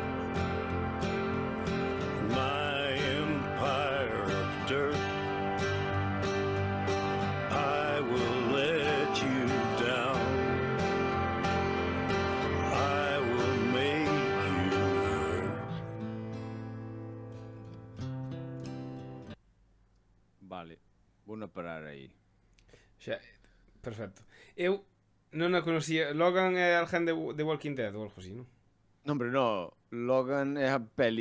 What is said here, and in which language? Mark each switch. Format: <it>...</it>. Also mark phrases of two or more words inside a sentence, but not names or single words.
<en>My empire of dirt, I will let you down. I will make you hurt.</en> <gl>Vale, vou a parar aí. Xa, perfecto. Eu non a conocía. Logan é alguén de Walking Dead ou algo así, non?</gl> <es>No, hombre, no.</es> <gl>Logan é a peli</gl>